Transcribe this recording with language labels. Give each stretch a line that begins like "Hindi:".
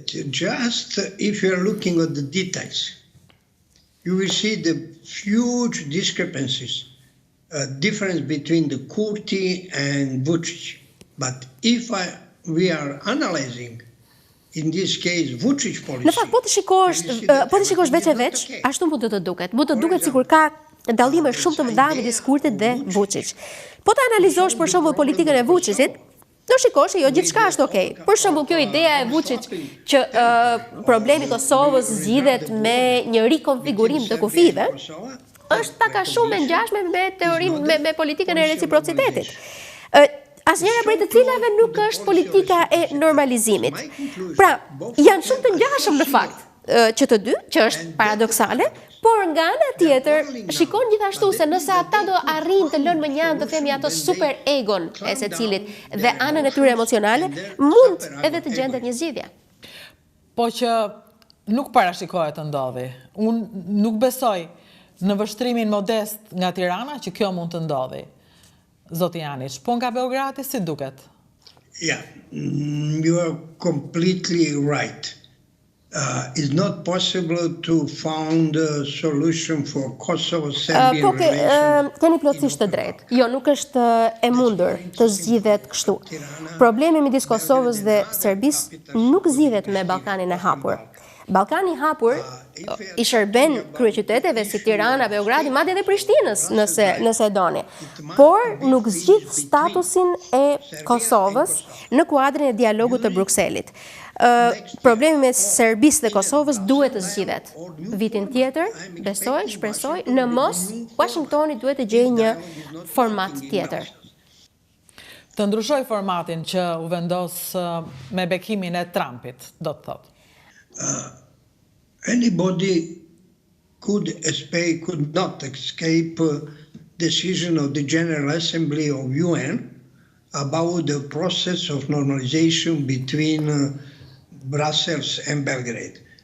English: Just if you are looking at the details, you will see the huge discrepancies, difference between the Kurti and Vučić. But if we are analyzing, in this case, Vučić policy...
Albanian: Në fakt, po të shikosh veç e veç, ashtu mund të duket. Mund të duket sikur ka dallime shumë të mëdha midis Kurtit dhe Vučić. Po të analizosh për shembull politikën e Vučićit, do shikosh jo gjithçka është okay. Për shembull, kjo ideja e Vučić që problemi i Kosovës zgjidhet me një rikonfigurim të kufive, është pak a shumë e ngjashme me teorinë me politikën e reciprocitetit. Asnjëra prej të cilave nuk është politika e normalizimit. Pra, janë shumë të ngjashëm në fakt që të dy, që është paradoksale, por nga ana tjetër shikon gjithashtu se nëse ata do arrin të lënë më njanë të themi ato super egon e secilit dhe anën e tyre emocionale, mund edhe të gjendet një zgjidhje. Po që nuk parashikohet të ndodhi. Unë nuk besoj në vështrimin modest nga Tirana që kjo mund të ndodhi. Zoti Janić, po nga Beogradi si duket?
English: Yeah, you are completely right. It's not possible to find a solution for Kosovo-Serbian relations.
Albanian: Keni plotësisht të drejtë. Jo, nuk është e mundur të zgjidhet kështu. Problemi midis Kosovës dhe Serbisë nuk zgjidhet me Ballkanin e hapur. Ballkani i hapur i shërben kryeqyteteve si Tirana, Beogradi, madje edhe Prishtinës, nëse doni. Por nuk zgjidh statusin e Kosovës në kuadrin e dialogut të Brukselit. Problemi me Serbisë dhe Kosovës duhet të zgjidhet. Vitin tjetër, besoj, shpresoj, në mos Washingtoni duhet të gjejë një format tjetër. Të ndryshoj formatin që u vendos me bekimin e Trumpit, do të thotë.
English: Anybody could not escape decision of the General Assembly of UN about the process of normalization between Brussels and Belgrade.